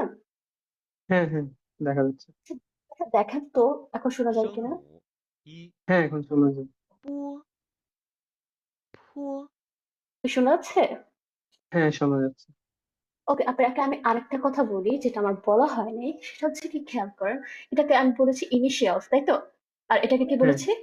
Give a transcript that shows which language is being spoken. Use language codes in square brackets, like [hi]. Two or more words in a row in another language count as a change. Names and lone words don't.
[bn] হ্যাঁ হ্যাঁ, দেখা যাচ্ছে। আচ্ছা, দেখেন তো এখন শোনা যায় [zh] 声 [bn] কিনা। [zh] 母一 [bn] হ্যাঁ, এখন শোনা যায়। [zh] 波坡 [bn] শোনা যাচ্ছে? হ্যাঁ, শোনা যাচ্ছে। ওকে, আপনাকে আমি আরেকটা কথা বলি যেটা আমার বলা হয়নি, সেটা হচ্ছে কি, খেয়াল করেন। এটাকে আমি বলেছি ইনিশিয়ালস, তাই তো? আর এটাকে কি হ্যাঁ, বলেছি?